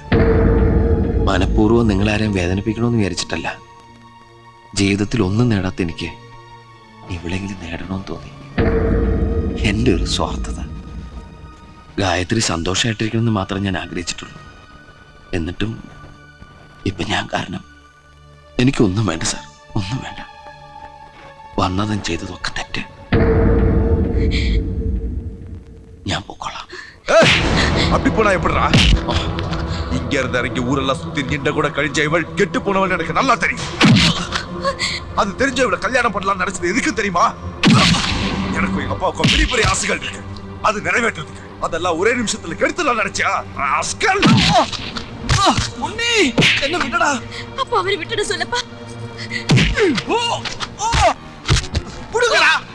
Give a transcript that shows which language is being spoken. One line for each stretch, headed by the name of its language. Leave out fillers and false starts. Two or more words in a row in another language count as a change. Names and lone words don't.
Malayalam: മനഃപൂർവ്വം നിങ്ങളാരെയും വേദനിപ്പിക്കണമെന്ന് വിചാരിച്ചിട്ടല്ല ജീവിതത്തിൽ ഒന്നും നേടാത്ത എനിക്ക് ഇവിടെങ്കിലും നേടണമെന്ന് തോന്നി എൻ്റെ ഒരു സ്വാർത്ഥത ഗായത്രി സന്തോഷമായിട്ടിരിക്കണമെന്ന് മാത്രമേ ഞാൻ ആഗ്രഹിച്ചിട്ടുള്ളൂ എന്നിട്ടും ഇപ്പൊ ഞാൻ കാരണം എനിക്കൊന്നും വേണ്ട സാർ ഒന്നും വേണ്ട വന്നതും ചെയ്തതൊക്കെ തെറ്റ് ഞാൻ പോക്കോളാം
Tamil: அப்படி போனா எப்படிடா இங்க இருந்து இறங்கி ஊரெல்லாம் சுத்தி நின்ற கூட கழிஞ்ச இவள் கெட்டு போனவள் எனக்கு நல்லா தெரியும் அது தெரிஞ்ச இவளை கல்யாணம் பண்ணலாம் நினைச்சது எதுக்கு தெரியுமா எனக்கு எங்க அப்பாவுக்கும் பெரிய பெரிய ஆசைகள் இருக்கு அது நிறைவேற்றுறதுக்கு அதெல்லாம் ஒரே நிமிஷத்துல கெடுத்துலாம் நினைச்சியா ராஸ்கல்
Malayalam: ഉണ്ണി എന്നെ വിട്ടടാ
Tamil: அப்பா அவரை விட்டுட சொல்லப்பா
Malayalam: പുടുങ്ങടാ